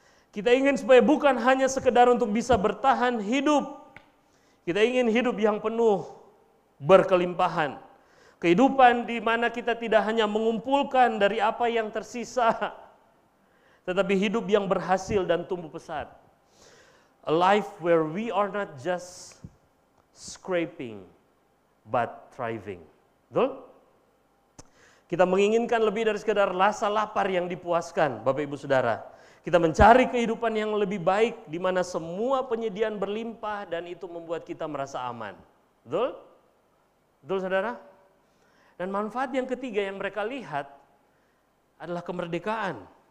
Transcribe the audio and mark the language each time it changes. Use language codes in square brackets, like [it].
[id] Kita ingin supaya bukan hanya sekedar untuk bisa bertahan hidup. Kita ingin hidup yang penuh, berkelimpahan. Kehidupan di mana kita tidak hanya mengumpulkan dari apa yang tersisa, tetapi hidup yang berhasil dan tumbuh pesat. [en] A life where we are not just scraping, but thriving. [id] Betul? Kita menginginkan lebih dari sekedar rasa lapar yang dipuaskan, Bapak Ibu Saudara. Kita mencari kehidupan yang lebih baik, di mana semua penyediaan berlimpah dan itu membuat kita merasa aman. Betul? Betul Saudara? Dan manfaat yang ketiga yang mereka lihat adalah kemerdekaan.